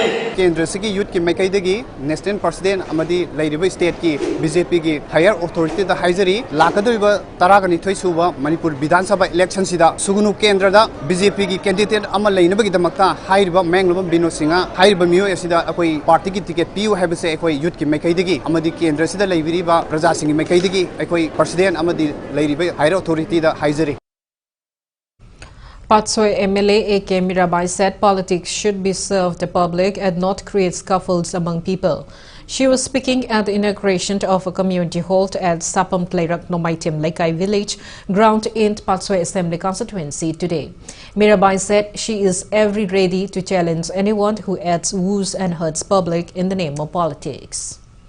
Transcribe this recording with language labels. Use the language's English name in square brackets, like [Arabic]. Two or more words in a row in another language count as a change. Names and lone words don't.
[Manipuri] kendra sigi youth ki mekai dagi [English] national president [Manipuri] amadi lairiba state ki BJP ki [English] higher authority [Manipuri] da haizari lakadoiba taragani thoisuba Manipur Vidhan Sabha election sida sugunu kendra da BJP ki candidate ama lainaba gi damakta hairiba menglaba Binod Singha hairiba miyo asida akoi party ki ticket piu habse akoi youth ki mekai dagi amadi kendra sida laibiriba praja singi mekai dagi akoi president amadi lairiba [English] higher authority [Manipuri] da haizari. [English] Patsoi MLA A.K. Mirabai said politics should be served the public and not create scuffles among people. She was speaking at the inauguration of a community hall at Sapam Tleirak Nomaitim Laikai village ground in Patsoi Assembly constituency today. Mirabai said she is ever ready to challenge anyone who adds woos and hurts public in the name of politics.